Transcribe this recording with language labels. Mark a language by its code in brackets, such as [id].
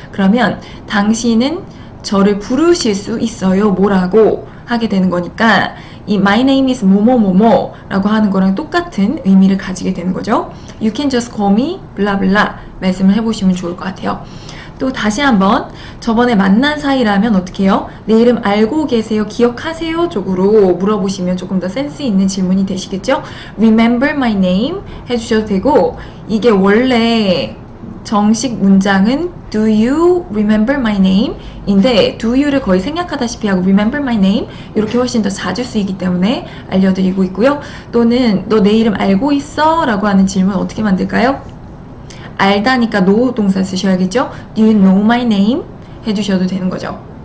[ko] 그러면 당신은 저를 부르실 수 있어요 뭐라고 하게 되는 거니까 이 [en] my name is [ko] 뭐뭐뭐뭐 라고 하는 거랑 똑같은 의미를 가지게 되는 거죠. [en] you can just call me [ko] 블라블라 말씀을 해보시면 좋을 것 같아요. 또 다시 한번 저번에 만난 사이라면 어떻게 해요? 내 이름 알고 계세요? 기억하세요? 쪽으로 물어보시면 조금 더 센스 있는 질문이 되시겠죠? [en] Remember my name [ko] 해주셔도 되고, 이게 원래 정식 문장은 [en] Do you remember my name? [ko] 인데 [en] Do you [ko] 를 거의 생략하다시피 하고 [en] Remember my name [ko] 이렇게 훨씬 더 자주 쓰이기 때문에 알려드리고 있고요. 또는 너 내 이름 알고 있어? 라고 하는 질문 어떻게 만들까요? 알다니까 know 동사 쓰셔야겠죠? [en] Do you know my name? [ko] 해주셔도 되는 거죠.